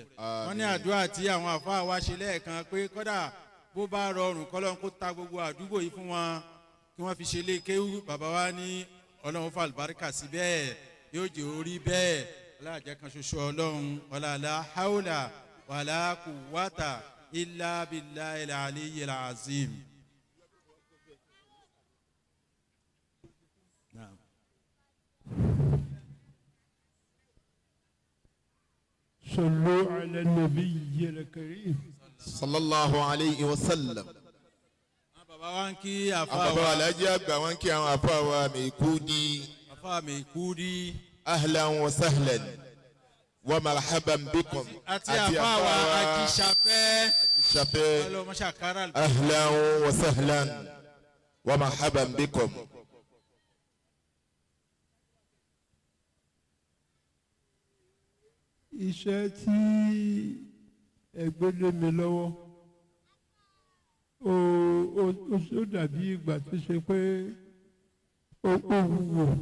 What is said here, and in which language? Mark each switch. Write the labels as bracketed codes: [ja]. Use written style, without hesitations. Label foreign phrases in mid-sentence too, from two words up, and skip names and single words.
[yo] wọ́n ní àdúrà tí àwọn àfáà wa ṣe lẹ́ẹ̀kan pé kódà bó bá rọrùn kọ́lọ́n kó ta gbogbo àdúgbò yìí fún wọn kí wọ́n fi ṣe lé kéwú bàbá wa ní ọlọ́run fà àlùbáríkà sí bẹ́ẹ̀ yóò jẹ́ orí bẹ́ẹ̀ aláàjẹ kan ṣoṣo ọlọ́run [ar] ولا حول ولا قوة إلا بالله العلي العظيم. صلوا على النبي الكريم صلى الله عليه وسلم. [yo] bàbá wa ń kí àfa bàbá wa Alhaji Agba wọn kí àwọn àfa wa Maikudi. àfa Maikudi. [ar] أهلا وسهلا ومرحبا بكم. [yo] àti àfa wa Ajíṣafẹ́. Ajíṣafẹ́. ọlọmọṣàkárà. [ar] أهلا وسهلا ومرحبا بكم. [yo] iṣẹ́ tí ẹgbẹ́ lé mi lọ́wọ́ ó dàbí ìgbà tó ṣe pé ó wúwo